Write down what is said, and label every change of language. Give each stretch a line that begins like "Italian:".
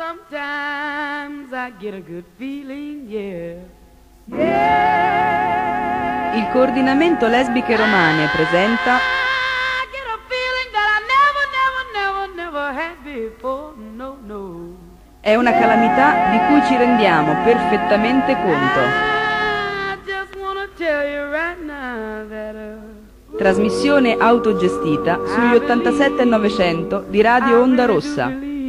English: Sometimes I get a good feeling, yeah.
Italian: Il coordinamento lesbiche romane presenta
English: I get a feeling that I never, never, never, never had before, no, no.
Italian: È una calamità di cui ci rendiamo perfettamente conto.
English: I just wanna tell you right now that
Italian: Trasmissione autogestita sugli 87 e 900 di Radio Onda Rossa.